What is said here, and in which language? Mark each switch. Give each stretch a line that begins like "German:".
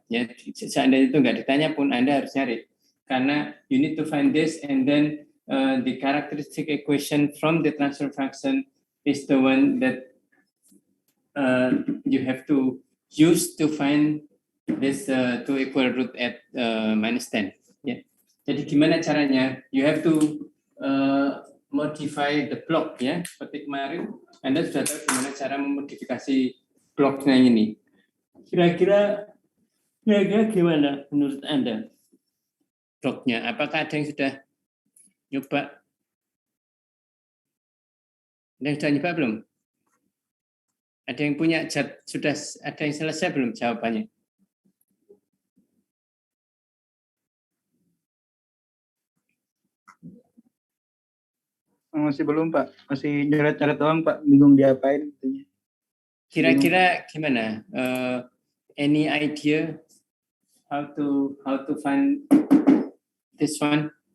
Indonesian: Ya, seandainya itu enggak ditanya pun Anda harus cari, karena
English: you need to find this and then the characteristic equation from the transfer function is the one that you have to use to find this two equal root at -10. Ya.
Indonesian: Jadi gimana caranya?
English: You have to modify the block ya.
Indonesian: Seperti kemarin, Anda sudah tahu gimana cara memodifikasi blocknya ini. Kira-kira gimana menurut Anda blocknya? Apakah ada yang sudah nyoba? Ada yang sudah nyoba belum? Ada yang punya sudah ada yang selesai belum jawabannya? Masih belum, Pak. Masih nyoret-nyoret doang, Pak. Bingung diapain. Kira-kira gimana?
English: Any idea how to find this one?